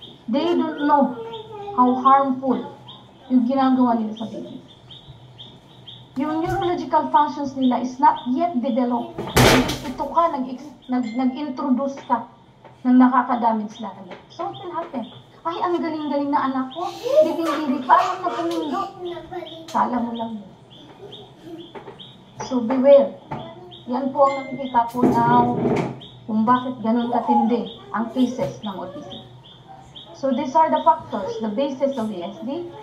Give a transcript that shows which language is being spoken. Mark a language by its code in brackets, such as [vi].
[en] They don't know how harmful [tl] yung ginagawa nila sa baby. [en] Yung neurological functions nila is not yet developed. [tl] Ito ka, nag-introduce ka ng nakaka-damage lalo. [en] So what will happen? [tl] Ay, ang galing-galing na anak ko. Dibing-dibig, parang napumindot. Kala mo lang yun. [en] So beware. [tl] Yan po ang nakikita ko now kung bakit ganun katindi ang cases ng autism. [en] So these are the factors, the basis of ESD.